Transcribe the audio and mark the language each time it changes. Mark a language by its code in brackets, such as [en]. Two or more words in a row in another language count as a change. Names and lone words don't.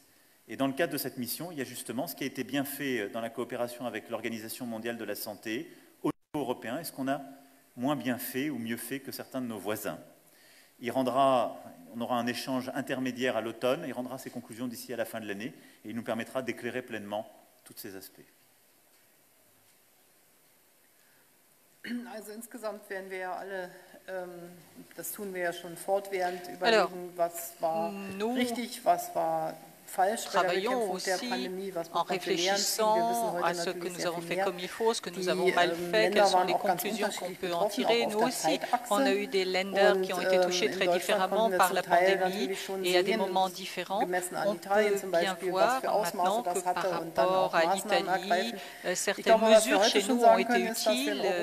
[fr] Et dans le cadre de cette mission, il y a justement ce qui a été bien fait dans la coopération avec l'Organisation mondiale de la santé au niveau européen et ce qu'on a moins bien fait ou mieux fait que certains de nos voisins. On aura un échange intermédiaire à l'automne, il rendra ses conclusions d'ici à la fin de l'année et il nous permettra d'éclairer pleinement tous ces aspects. [de] Also insgesamt werden wir ja alle, das tun wir ja schon fortwährend, überlegen, was war richtig, was war [fr] Travaillons aussi en réfléchissant à ce que nous avons fait comme il faut, ce que nous avons mal fait, quelles sont les conclusions qu'on peut en tirer. Nous aussi, on a eu des lenders qui ont été touchés très différemment par la pandémie et à des moments différents. On peut bien voir maintenant que par rapport à l'Italie, certaines mesures chez nous ont été utiles.